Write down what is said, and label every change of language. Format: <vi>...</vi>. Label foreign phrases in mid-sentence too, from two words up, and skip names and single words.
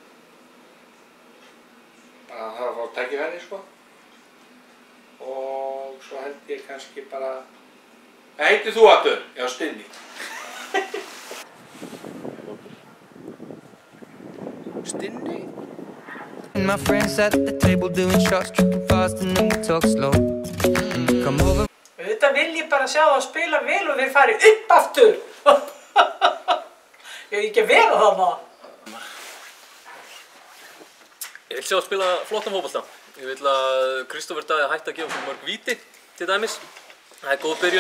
<is>Bara hann þarf að fá tækifæri, sko. Og svo held ég kannski bara... Hvað heitir þú aftur? Já, Stinni. Stinni?</is> <en>My friends at the table doing shots, tripping fast and then we talk slow. Come over.</en> <is>Þetta vil ég bara sjá það spila vel og þeir fari upp aftur. Ég vil ekki vera þarna. Ég vil sjá að spila flottan fótbolta. Ég vil að Kristófer Daði hætti að gefa svo mörg víti til dæmis. Það góð byrjun.</is>